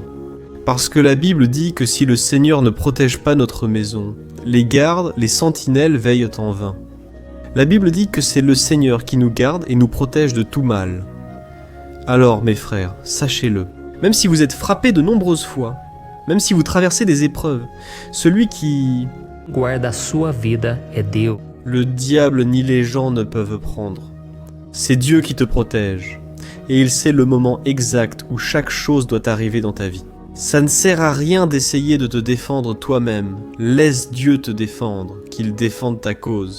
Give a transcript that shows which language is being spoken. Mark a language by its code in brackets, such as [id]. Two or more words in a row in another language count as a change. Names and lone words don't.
[fr] Parce que la Bible dit que si le Seigneur ne protège pas notre maison, les gardes, les sentinelles veillent en vain. La Bible dit que c'est le Seigneur qui nous garde et nous protège de tout mal. Alors, mes frères, sachez-le, même si vous êtes frappés de nombreuses fois, même si vous traversez des épreuves, celui qui [pt] guarda a sua vida é Deus. [fr] Le diable ni les gens ne peuvent prendre. C'est Dieu qui te protège, et il sait le moment exact où chaque chose doit arriver dans ta vie. Ça ne sert à rien d'essayer de te défendre toi-même. Laisse Dieu te défendre, qu'il défende ta cause.